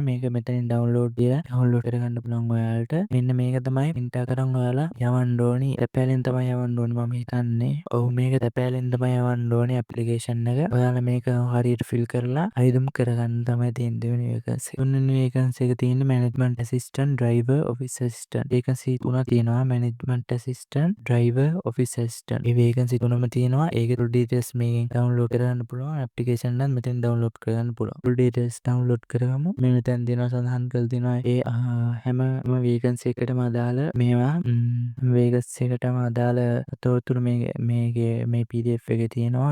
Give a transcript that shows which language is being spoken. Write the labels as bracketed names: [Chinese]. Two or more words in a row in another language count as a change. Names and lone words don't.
[Sinhala] මේක මෙතනින් download කරගන්න පුළුවන් ඔයාලට. මෙන්න මේක තමයි enter කරන් ඔයාලා යවන්න ඕනි. තැපෑලෙන් තමයි යවන්න ඕනි මම හිතන්නේ. ඔව් මේක තැපෑලෙන් තමයි යවන්න ඕනි application එක. ඔයාලා මේක හරියට fill කරලා අයදුම් කරගන්න තමයි තියෙන්නේ දෙවෙනි vacancy. තුන්වෙනි vacancy එක තියෙන්නේ [English] management assistant, driver, office assistant. [Sinhala] vacancy තුනක් තියෙනවා. [English] management assistant, driver, office assistant. [Sinhala] මේ vacancy තුනම තියෙනවා. ඒකේ [English] full details [Sinhala] මේකෙන් download කරගන්න පුළුවන්. application නම් මෙතෙන් download කරගන්න පුළුවන්. [English] full details [Sinhala] download කරගමු. මේ මෙතන තියෙනවා සඳහන් කරලා තියෙනවා ඒ හැම vacancy එකටම අදාළ මේවා vacancy එකටම අදාළ තොරතුරු මේ PDF එකේ තියෙනවා.